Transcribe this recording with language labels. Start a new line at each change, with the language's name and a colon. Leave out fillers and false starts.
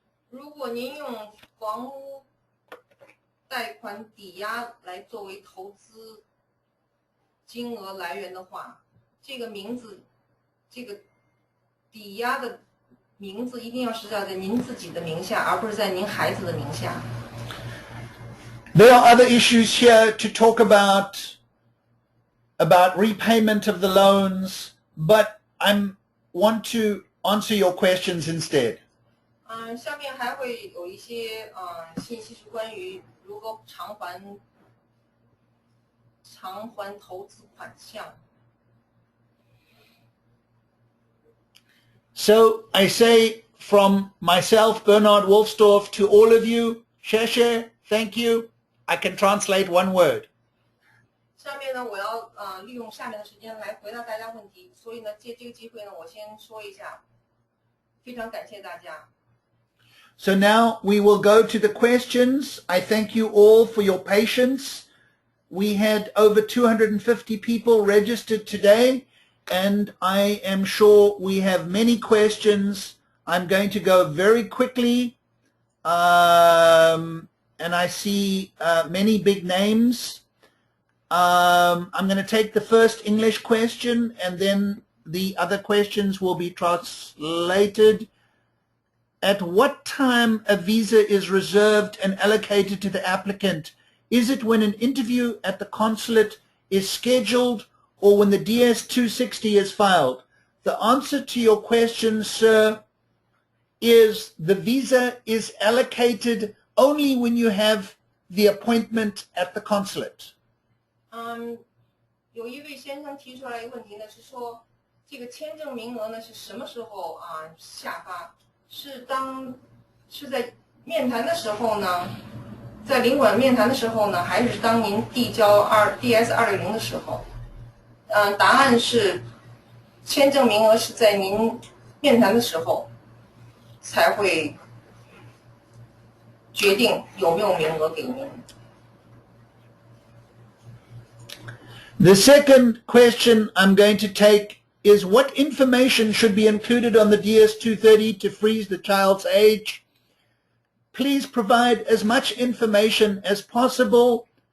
Chinese: 如果您用房屋贷款抵押来作为投资金额来源的话，这个抵押的名字一定要是在您自己的名下，而不是在您孩子的名下。
English: There are other issues here to talk about repayment of the loans, but I want to answer your questions instead.
Chinese: 下面还会有一些信息是关于如何偿还投资款项。
English: So I say from myself, Bernard Wolfsdorf, to all of you, Sheshe, thank you. I can translate one word.
Chinese: 下面呢，我要利用下面的时间来回答大家问题，所以呢，借这个机会呢，我先说一下，非常感谢大家。
English: So now we will go to the questions. I thank you all for your patience. We had over 250 people registered today, and I am sure we have many questions. I'm going to go very quickly, and I see many big names. I'm going to take the first English question, and then the other questions will be translated. At what time a visa is reserved and allocated to the applicant? Is it when an interview at the consulate is scheduled or when the DS-260 is filed? The answer to your question, sir, is the visa is allocated only when you have the appointment at the consulate.
Chinese: 有一位先生提出来一个问题呢，是说这个签证名额呢是什么时候下发？是在面谈的时候呢，在领馆面谈的时候呢，还是当您递交DS-260的时候？答案是，签证名额是在您面谈的时候才会决定有没有名额给您。
English: The second question I'm going to take is what information should be included on the DS-230 to freeze the child's age? Please provide as much information as possible.